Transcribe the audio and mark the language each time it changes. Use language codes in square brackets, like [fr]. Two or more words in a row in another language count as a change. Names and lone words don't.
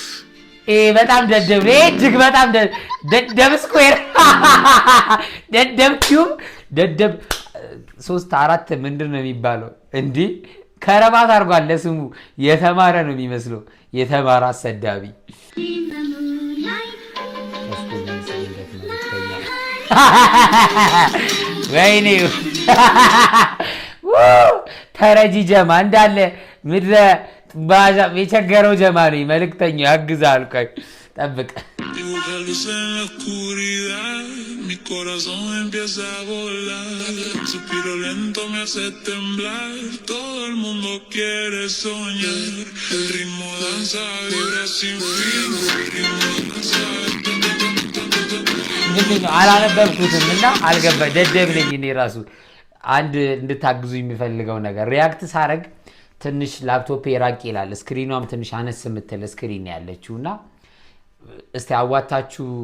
[am] በጣም ደደብ እጅግ በጣም ደደብ ስኩዌር ደደብ ኪዩብ ደደብ 3-4 ምንድነው የሚባለው እንዴ ከረባት አርጓል ለስሙ የተማረ ነው የሚመስለው የተማረ አሰዳቢ ወይኔ ተረጂ ጀማ እንዳለ ምድረ ባዛ የቸገረው ጀማ ነው መልእክተኛው ያግዛል ቆይ ጠብቅ [es] Mi corazón empieza a volar, un suspiro lento me hace temblar, todo el mundo quiere soñar, el ritmo danza, vibra sin fin, el ritmo danza. [am] አላነበብኩትምና አልገባ ደደብ ነኝ እኔ ራሱ አንድ እንድታግዙ የሚፈልገው ነገር ሪያክት ሳረግ ትንሽ ላፕቶፕ ይራቅ ይላል ስክሪኗም ትንሽ አነስ ምትል ስክሪን ያለችውና እስቲ አዋታችሁ